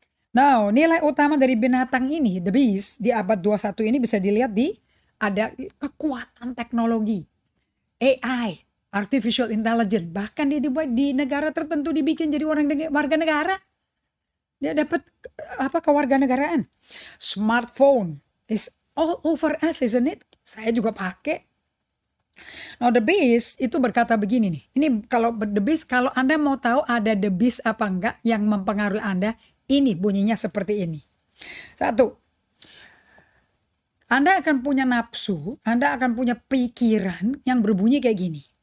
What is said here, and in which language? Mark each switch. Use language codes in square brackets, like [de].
[id] Now, nilai utama dari binatang ini, the beast, di abad 21 ini bisa dilihat ada kekuatan teknologi, AI, artificial intelligence, bahkan dia dibuat di negara tertentu dibikin jadi warga negara. Dia dapat kewarganegaraan. [en] Smartphone is all over us, isn't it? [id] Saya juga pakai. [en] Now the beast [id] itu berkata begini nih. Ini kalau the beast, kalau Anda mau tahu ada the beast apa enggak yang mempengaruhi Anda, ini bunyinya seperti ini. 1. Anda akan punya nafsu, Anda akan punya pikiran yang berbunyi kayak gini.